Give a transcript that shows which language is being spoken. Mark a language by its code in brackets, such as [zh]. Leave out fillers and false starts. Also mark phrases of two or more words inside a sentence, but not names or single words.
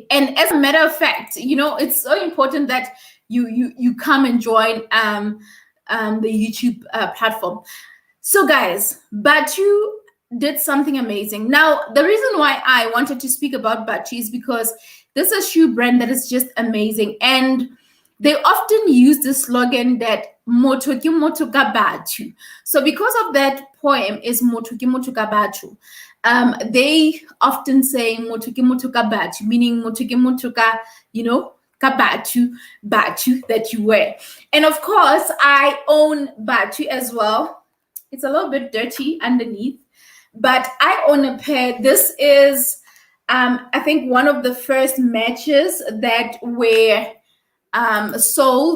[en] And as a matter of fact, it's so important that you come and join the YouTube platform. So guys, Bathu did something amazing. Now, the reason why I wanted to speak about Bathu is because this is a shoe brand that is just amazing. [st] And they often use the slogan that Motho ke motho ka Bathu. [en] So because of that poem is [st] Motho ke motho ka Bathu, [en] they often say [st] Motho ke motho ka Bathu, [en] meaning [st] Motho ke motho ka, ka Bathu [en] that you wear. And of course, I own Bathu as well. It's a little bit dirty underneath, but I own a pair. This is, I think, one of the first matches that were sold.